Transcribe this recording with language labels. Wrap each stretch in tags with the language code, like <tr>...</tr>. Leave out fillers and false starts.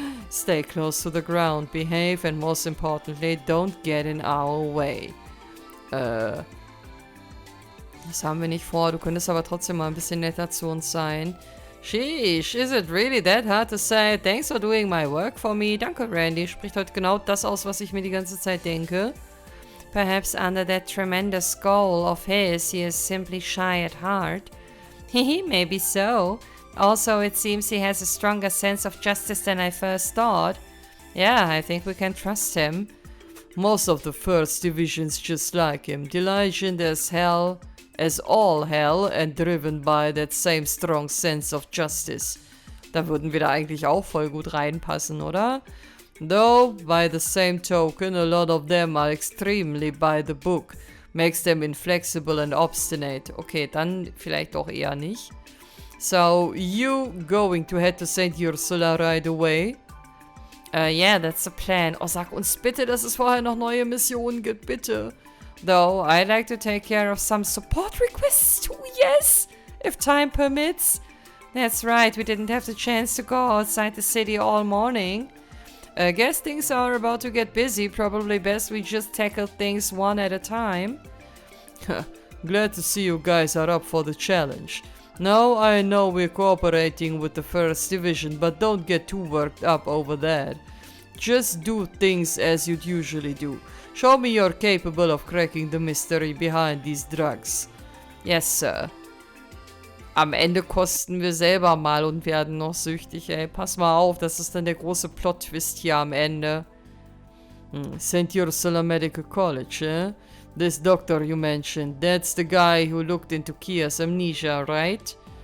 <en>Stay close to the ground, behave and most importantly, don't get in our way.</en> <de>Das haben wir nicht vor, du könntest aber trotzdem mal ein bisschen netter zu uns sein.</de> <en>Sheesh, is it really that hard to say? Thanks for doing my work for me.</en> <de>Danke, Randy. Spricht heute genau das aus, was ich mir die ganze Zeit denke.</de> <en>Perhaps under that tremendous goal of his, he is simply shy at heart. Hehe, maybe so. Also, it seems he has a stronger sense of justice than I first thought. Yeah, I think we can trust him. Most of the First Division's just like him, diligent as all hell and driven by that same strong sense of justice.</en> <de>Da würden wir da eigentlich auch voll gut reinpassen, oder?</de> <en>Though, by the same token, a lot of them are extremely by the book. Makes them inflexible and obstinate.</en> <de>Okay, dann vielleicht doch eher nicht.</de> <en>So, you going to head to St. Ursula right away? Yeah, that's the plan.</en> <de>Oh, sag uns bitte, dass es vorher noch neue Missionen gibt, bitte.</de> <en>Though, I'd like to take care of some support requests too, yes, if time permits. That's right, we didn't have the chance to go outside the city all morning. Guess things are about to get busy, probably best we just tackle things one at a time. Glad to see you guys are up for the challenge. Now, I know we're cooperating with the First Division, but don't get too worked up over that. Just do things as you'd usually do. Show me you're capable of cracking the mystery behind these drugs. Yes, sir.</en> <de>Am Ende kosten wir selber mal und werden noch süchtig, ey. Pass mal auf, das ist dann der große Plot-Twist hier am Ende.</de> <en>St. Ursula Medical College, eh? This doctor you mentioned, that's the guy who looked into Kia's amnesia, right?</en>